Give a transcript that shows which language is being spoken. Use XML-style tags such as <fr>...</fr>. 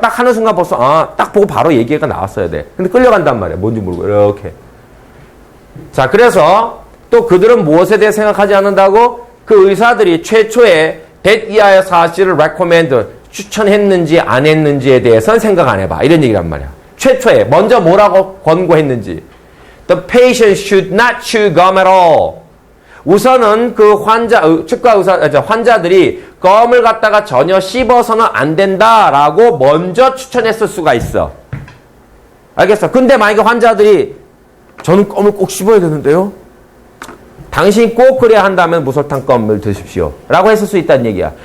<ko>딱 하는 순간 벌써, 딱 보고 바로 얘기가 나왔어야 돼. 근데 끌려간단 말이야. 뭔지 모르고, 이렇게. 자, 그래서 또 그들은 무엇에 대해 생각하지 않는다고? 그 의사들이 최초에 that 이하의 사실을 recommend, 추천했는지 안 했는지에 대해서는 생각 안 해봐. 이런 얘기란 말이야. 최초에 먼저 뭐라고 권고했는지.</ko> <en>The patient should not chew gum at all.</en> <ko>우선은 그 치과 환자들이 껌을 갖다가 전혀 씹어서는 안 된다라고 먼저 추천했을 수가 있어. 알겠어? 근데 만약에 환자들이 저는 껌을 꼭 씹어야 되는데요. 당신이 꼭 그래야 한다면 무설탕 껌을 드십시오. 라고 했을 수 있다는 얘기야.</ko>